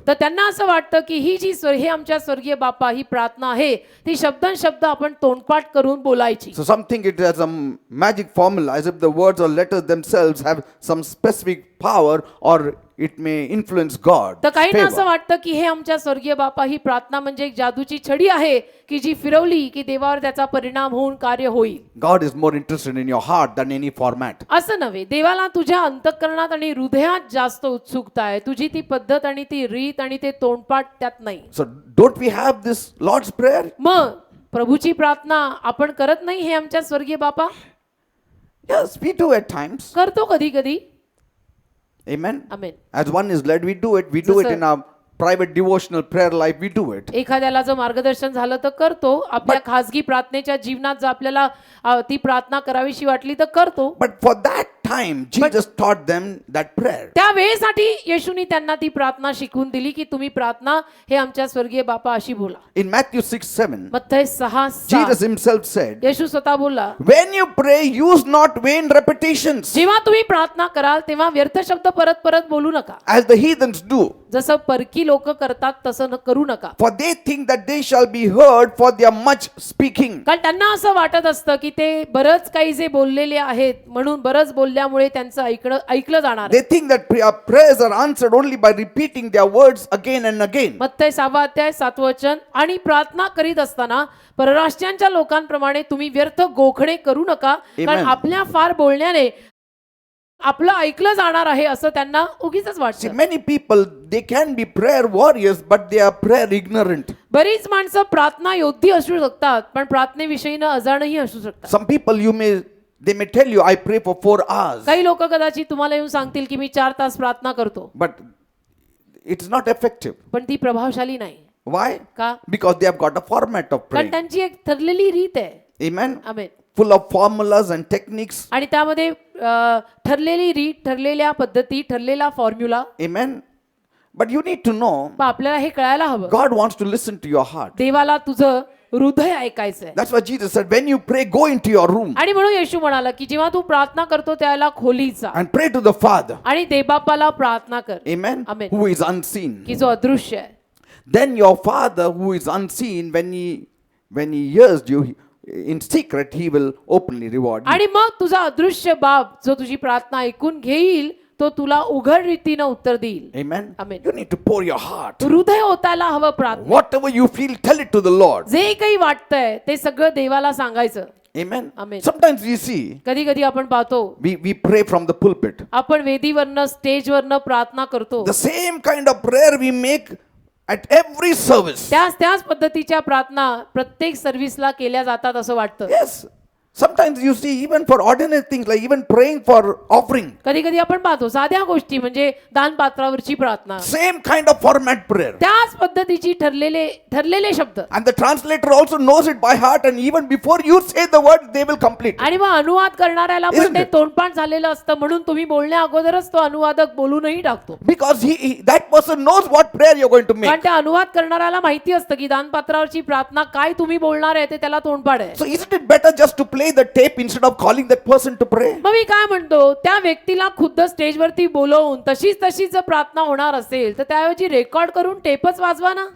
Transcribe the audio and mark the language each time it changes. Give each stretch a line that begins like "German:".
Marathi: तर त्यांना असं वाटतं की ही जी हे आमच्या स्वर्गीय बापा ही प्रार्थना आहे ती शब्द आपण तोंडपाठ करून बोलायची.
English: So some think it has a magic formula, as if the words or letters themselves have some specific power or it may influence God.
Marathi: तर काहींना असं
English: favor.
Marathi: वाटतं की हे आमच्या स्वर्गीय बापा ही प्रार्थना म्हणजे एक जादूची छडी आहे की जी फिरवली की देवावर त्याचा परिणाम होऊन कार्य होईल.
English: God is more interested in your heart than any format.
Marathi: असं नव्हे, देवाला तुझ्या अंतःकरणात आणि हृदयात जास्त उत्सुकता आहे. तुझी ती पद्धत आणि ती रीत आणि ते तोंडपाठ त्यात नाही.
English: So don't we have this Lord's Prayer?
Marathi: मग प्रभूची प्रार्थना आपण करत नाही हे आमच्या स्वर्गीय बापा?
English: Yes, we do at times.
Marathi: करतो कधी कधी.
English: Amen.
Marathi: Amen.
English: As one is led, we do it. We do it in our private devotional prayer life. We do it.
Marathi: एखाद्याला जर मार्गदर्शन झालं तर करतो. आपल्या खासगी प्रार्थनेच्या जीवनात जर आपल्याला ती प्रार्थना करावीशी वाटली तर करतो.
English: But for that time, Jesus taught them that prayer.
Marathi: त्या वेळेसाठी येशूनी त्यांना ती प्रार्थना शिकवून दिली की तुम्ही प्रार्थना हे आमच्या स्वर्गीय बापा अशी बोला.
English: In Matthew 6:7,
Marathi: मत्थय 6:7
English: Jesus himself said,
Marathi: येशू स्वतः बोलला,
English: when you pray, use not vain repetitions,
Marathi: जेव्हा तुम्ही प्रार्थना कराल तेव्हा व्यर्थ शब्द परत परत बोलू नका,
English: as the heathens do.
Marathi: जसं परकी लोक करतात तसं करू नका.
English: For they think that they shall be heard for their much speaking.
Marathi: कारण त्यांना असं वाटत असतं की ते बरंच काही जे बोललेले आहेत म्हणून बरंच बोलल्यामुळे त्यांचं ऐकलं जाणार.
English: They think that our prayers are answered only by repeating their words again and again.
Marathi: मत्थय 6:7 आणि प्रार्थना करीत असताना परराष्ट्रांच्या लोकांप्रमाणे तुम्ही व्यर्थ गोखणे करू नका, कारण
English: Amen.
Marathi: आपल्या फार बोलण्याने आपलं ऐकलं जाणार आहे असं त्यांना उगीच
English: See,
Marathi: वाटतं.
English: many people, they can be prayer warriors, but they are prayer ignorant.
Marathi: बरीच माणसं प्रार्थना योद्धी असू शकतात पण प्रार्थनेविषयीनं अजाणही असू शकतात.
English: Some people, they may tell you, I pray for 4 hours,
Marathi: काही लोक कदाचित तुम्हाला येऊन सांगतील की मी 4 तास प्रार्थना करतो,
English: but it's not effective.
Marathi: पण ती प्रभावशाली नाही.
English: Why?
Marathi: का?
English: Because they have got a format of
Marathi: कारण
English: praying.
Marathi: त्यांची एक ठरलेली रीत आहे.
English: Amen.
Marathi: Amen.
English: full of formulas and techniques.
Marathi: आणि त्यामध्ये ठरलेली रीत, ठरलेल्या पद्धती, ठरलेला formula.
English: Amen. But you need to know,
Marathi: पण आपल्याला हे कळायला हवं,
English: God wants to listen to your heart.
Marathi: देवाला तुझं हृदय ऐकायचंय.
English: That's why Jesus said, when you pray, go into your room
Marathi: आणि म्हणून येशू म्हणाला की जेव्हा तू प्रार्थना करतो त्याला खोलीत जा
English: and pray to the Father.
Marathi: आणि देवबापाला प्रार्थना कर.
English: Amen. Amen. Who is unseen.
Marathi: की जो अदृश्य आहे.
English: Then your Father who is unseen, when he hears you in secret, he will openly reward you.
Marathi: आणि मग तुझा अदृश्य बाप जो तुझी प्रार्थना ऐकून घेईल तो तुला उघड रीतीनं उत्तर देईल.
English: Amen. Amen. You need to pour your heart.
Marathi: हृदय ओतायला हवं प्रार्थना.
English: Whatever you feel, tell it to the Lord.
Marathi: जे काही वाटतंय ते सगळं देवाला सांगायचं.
English: Amen. Amen. Sometimes we see,
Marathi: कधी कधी आपण पाहतो
English: we pray from the pulpit.
Marathi: आपण वेदीवरनं स्टेजवरनं प्रार्थना करतो.
English: The same kind of prayer we make at every service.
Marathi: त्याच पद्धतीच्या प्रार्थना प्रत्येक सर्व्हिसला केल्या जातात असं वाटतं.
English: Yes. Sometimes you see, even for ordinary things like even praying for offering,
Marathi: कधी कधी आपण पाहतो साध्या गोष्टी म्हणजे दानपात्रावरची प्रार्थना,
English: same kind of format prayer.
Marathi: त्याच पद्धतीची ठरलेले शब्द.
English: And the translator also knows it by heart, and even before you say the word, they will complete.
Marathi: आणि मग अनुवाद करणाऱ्याला
English: Isn't
Marathi: पण ते
English: it?
Marathi: तोंडपाठ झालेलं असतं म्हणून तुम्ही बोलण्या अगोदरच तो अनुवादक बोलूनही टाकतो.
English: Because that person knows what prayer you're going to make.
Marathi: कारण त्या अनुवाद करणाऱ्याला माहिती असतं की दानपात्रावरची प्रार्थना काय तुम्ही बोलणार आहे ते त्याला तोंडपाठ आहे.
English: So isn't it better just to play the tape instead of calling that person to pray?
Marathi: मग मी काय म्हणतो, त्या व्यक्तीला खुद्द स्टेजवरती बोलवून तशीच जर प्रार्थना होणार असेल तर त्याऐवजी रेकॉर्ड करून टेपच वाजवा ना.